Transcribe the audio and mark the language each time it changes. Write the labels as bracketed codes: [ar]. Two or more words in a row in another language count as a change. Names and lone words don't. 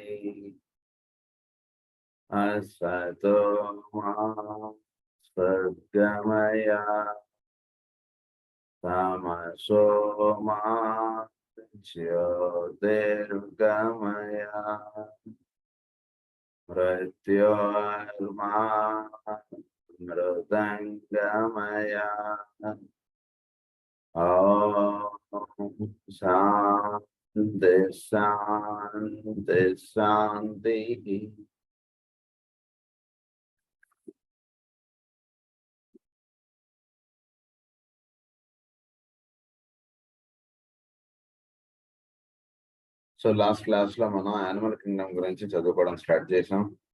[sa] असतो मा सद्गमय तमसो मा ज्योतिर्गमय मृत्योर्मा मृदङ्गमय। ॐ शान्ति शान्ति शान्तिः। [te] సో [en] last class [te] లో మనం [en] animal kingdom [te] గురించి చదువుకోవడం స్టార్ట్ చేసాం.